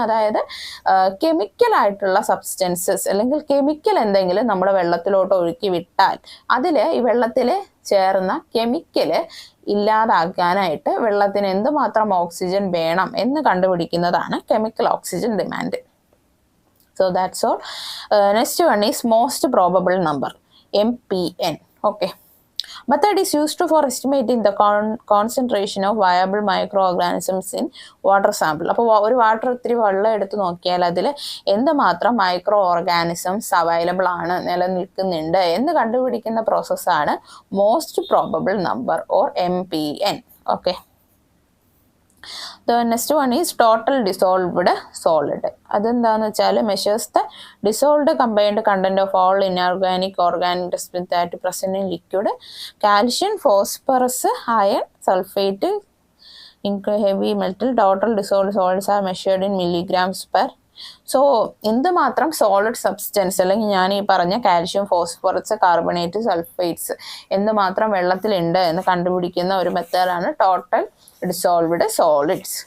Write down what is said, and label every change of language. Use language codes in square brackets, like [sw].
[ml] അതായത് കെമിക്കലായിട്ടുള്ള സബ്സ്റ്റൻസസ് അല്ലെങ്കിൽ കെമിക്കൽ എന്തെങ്കിലും നമ്മുടെ വെള്ളത്തിലോട്ട് ഒഴുക്കി വിട്ടാൽ അതിൽ ഈ വെള്ളത്തിൽ ചേർന്ന കെമിക്കല് ഇല്ലാതാക്കാനായിട്ട് വെള്ളത്തിന് എന്തുമാത്രം ഓക്സിജൻ വേണം എന്ന് കണ്ടുപിടിക്കുന്നതാണ് chemical oxygen demand. [en] So that's all. Next one is most probable number, MPN. Okay. Method is used for estimating the concentration of viable microorganisms in water sample. [ml] അപ്പോൾ ഒരു വാട്ടർ ഇത്തിരി വെള്ളം എടുത്ത് നോക്കിയാൽ അതിൽ എന്തുമാത്രം മൈക്രോ ഓർഗാനിസംസ് അവൈലബിൾ ആണ്, നിലനിൽക്കുന്നുണ്ട് എന്ന് കണ്ടുപിടിക്കുന്ന പ്രോസസ്സാണ് most probable number or MPN. Okay. [en] The next one is total dissolved solid. [ml] അതെന്താണെന്ന് വെച്ചാൽ [en] Measures the dissolved combined content of all inorganic organic that present in liquid. Calcium, phosphorus, iron, sulphate, heavy metal. Total dissolved solids are measured in milligrams per. [ml] So എന്തുമാത്രം solid substance അല്ലെങ്കിൽ ഞാൻ ഈ പറഞ്ഞ calcium, phosphorus, carbonate, sulphates എന്തുമാത്രം വെള്ളത്തിലുണ്ട് എന്ന് കണ്ടുപിടിക്കുന്ന ഒരു മെത്തേഡാണ് ടോട്ടൽ ഡിസോൾവ്ഡ് സോളിഡ്സ്.